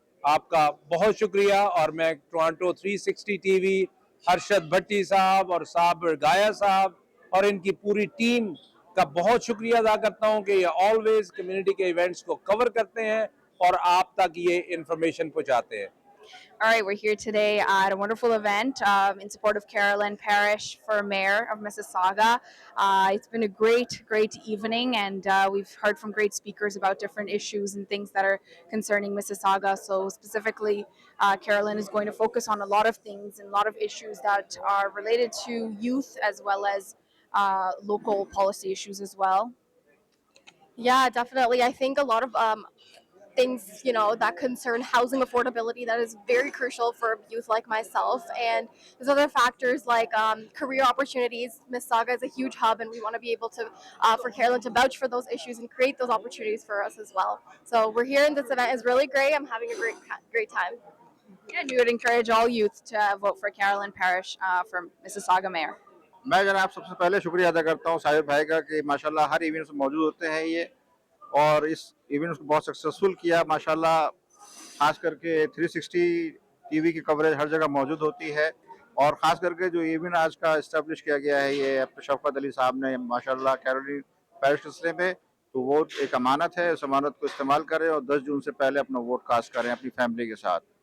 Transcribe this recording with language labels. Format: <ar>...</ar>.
<hi>आपका बहुत शुक्रिया। और मैं टोरंटो 360 टीवी, हर्षद भट्टी साहब और साबिर गाया साहब और इनकी पूरी टीम का बहुत शुक्रिया अदा करता हूं कि ये ऑलवेज कम्युनिटी के इवेंट्स को कवर करते हैं और आप तक ये इंफॉर्मेशन पहुंचाते हैं।</hi> <en>All right, we're here today at a wonderful event in support of Carolin Parish for mayor of Mississauga. It's been a great evening, and we've heard from great speakers about different issues and things that are concerning Mississauga. So specifically, Carolin is going to focus on a lot of things and a lot of issues that are related to youth as well as local policy issues as well. Yeah, definitely. I think a lot of things, you know, that concern housing affordability that is very crucial for youth like myself. And there's other factors like career opportunities. Mississauga is a huge hub, and we want to be able to, for Carolyn to vouch for those issues and create those opportunities for us as well. So we're here, and this event is really great. I'm having a great time. And we would encourage all youth to vote for Carolin Parish for Mississauga Mayor.</en> <hi>मैं जनाब सबसे पहले शुक्रिया अदा करता हूँ साहिर भाई का कि माशाल्लाह हर इवेंट्स में मौजूद होते हैं ये, और इस इवेंट्स को बहुत सक्सेसफुल किया माशाल्लाह। खास करके 360 टीवी की कवरेज हर जगह मौजूद होती है, और ख़ास करके जो इवेंट आज का इस्टेब्लिश किया गया है ये अपने शफ़क़त अली साहब ने माशाल्लाह कैरोलिन पैरिश सिलसिले में, तो वोट एक अमानत है, उस अमानत को इस्तेमाल करें और 10 जून से पहले अपना वोट कास्ट करें अपनी फैमिली के साथ।</hi>